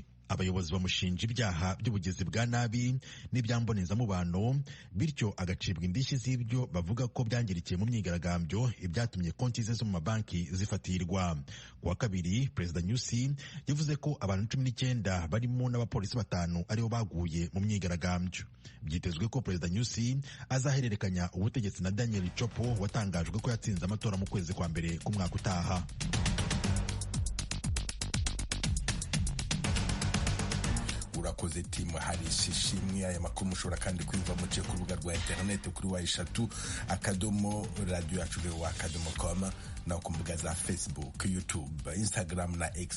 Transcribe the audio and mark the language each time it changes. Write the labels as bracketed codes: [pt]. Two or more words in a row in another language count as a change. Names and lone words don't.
[rw] Abayobozi bamushinja ibyaha by'ubugizi bwa nabi n'ibyambonezamubano, bityo agacibwa indishyi z'ibyo bavuga ko byangirikiye mu myigaragambyo, ibyatumye konti ze zo mu mabanki zifatirwa. Ku wa kabiri, Perezida Nyusi yavuze ko abantu 19 barimo n'abapolisi 5 aribo baguye mu myigaragambyo. Byitezwe ko Perezida Nyusi azahererekanya ubutegetsi na Daniel Chopo watangajwe ko yatsinze amatora mu kwezi kwa mbere k'umwaka utaha. urakoze timu Harisi Shimwe. Aya makuru mushobora kandi kwumva muciye ku rubuga rwa internet kuri wa3 akadomo radio yacu @com na ku mbuga za Facebook, YouTube, Instagram na X.